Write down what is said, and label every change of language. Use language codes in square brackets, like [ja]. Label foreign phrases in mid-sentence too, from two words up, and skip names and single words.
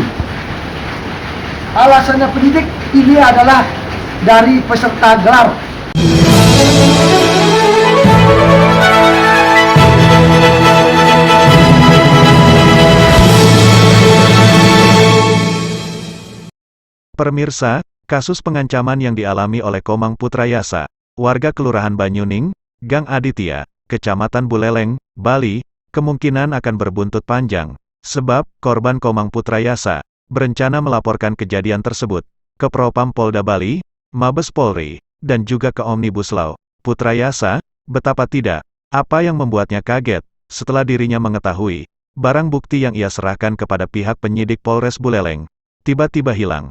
[id] Alasannya penyidik ini adalah dari peserta gelar. Pemirsa, kasus pengancaman yang dialami oleh Komang Putrayasa, warga Kelurahan Banyuning, Gang Aditya, Kecamatan Buleleng, Bali, kemungkinan akan berbuntut panjang, sebab korban Komang Putrayasa berencana melaporkan kejadian tersebut ke Propam Polda Bali, Mabes Polri, dan juga ke Omnibus Law. Putrayasa, betapa tidak, apa yang membuatnya kaget setelah dirinya mengetahui barang bukti yang ia serahkan kepada pihak penyidik Polres Buleleng tiba-tiba hilang.